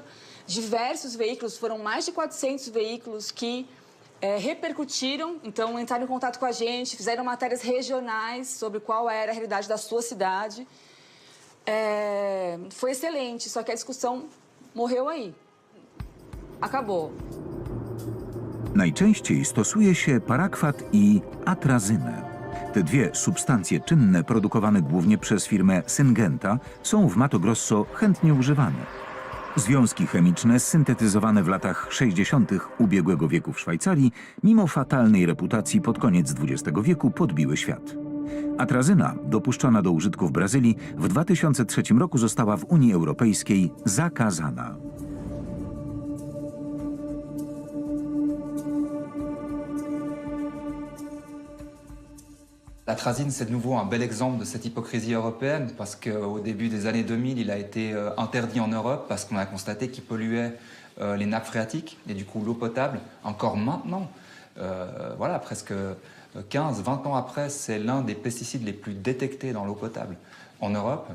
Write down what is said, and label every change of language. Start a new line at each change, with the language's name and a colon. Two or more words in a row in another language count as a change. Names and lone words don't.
Portuguese: Diversos veículos, foram mais de 400 veículos que repercutiram, então entraram em contato com a gente, fizeram matérias regionais sobre qual era a realidade da sua cidade. Foi excelente, só que a discussão morreu aí. Acabou.
Polish: Najczęściej stosuje się parakwat i atrazynę. Te dwie substancje czynne, produkowane głównie przez firmę Syngenta, są w Mato Grosso chętnie używane. Związki chemiczne syntetyzowane w latach 60. ubiegłego wieku w Szwajcarii, mimo fatalnej reputacji pod koniec XX wieku, podbiły świat. Atrazyna, dopuszczona do użytku w Brazylii, w 2003 roku została w Unii Europejskiej zakazana.
French: L'atrazine, c'est de nouveau un bel exemple de cette hypocrisie européenne parce qu'au début des années 2000, il a été interdit en Europe parce qu'on a constaté qu'il polluait les nappes phréatiques et du coup l'eau potable. Encore maintenant, voilà, presque 15-20 ans après, c'est l'un des pesticides les plus détectés dans l'eau potable en Europe.